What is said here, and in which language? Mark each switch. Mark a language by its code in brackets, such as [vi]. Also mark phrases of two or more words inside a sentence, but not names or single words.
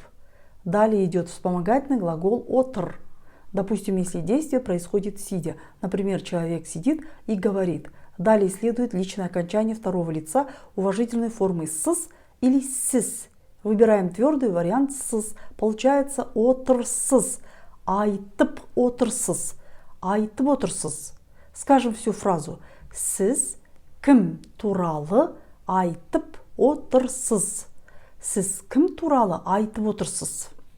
[ru] Далее идет вспомогательный глагол отр. Допустим, если действие происходит сидя. Например, человек сидит и говорит. Далее следует личное окончание второго лица уважительной формы сыс или сис. Выбираем твердый вариант сыс. [kk] Получается отырсыз. Айтып отырсыз. Айтып отырсыз. [ru] Скажем всю фразу. [kk] Сіз кім туралы айтып отырсыз. Сіз кім туралы айтып отырсыз?